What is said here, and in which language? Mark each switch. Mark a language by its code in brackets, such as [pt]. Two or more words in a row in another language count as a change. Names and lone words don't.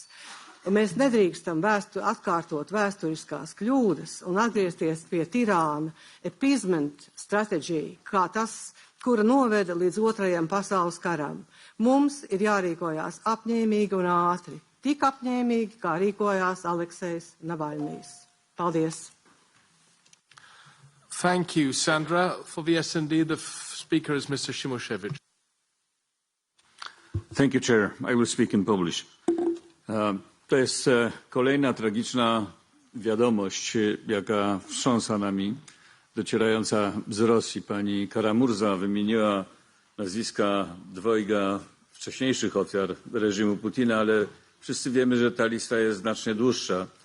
[lv] Un mēs nedrīkstam atkārtot vēsturiskās kļūdas un atgriezties pie tirāna appeasement stratēģija, kā tas, kura noveda līdz Otrajam pasaules karam. Mums ir jārīkojās apņēmīgi un ātri, tik apņēmīgi, kā rīkojās Aleksejs Navalnijs. Paldies! [en] Thank you, Sandra. For the S&D, the speaker is Mr. Shimoshevich. Thank you, Chair. I will speak in Polish. [pl] To jest kolejna tragiczna wiadomość, jaka wstrząsa nami, docierająca z Rosji. Pani Karamurza wymieniła nazwiska dwojga wcześniejszych ofiar reżimu Putina, ale wszyscy wiemy, że ta lista jest znacznie dłuższa.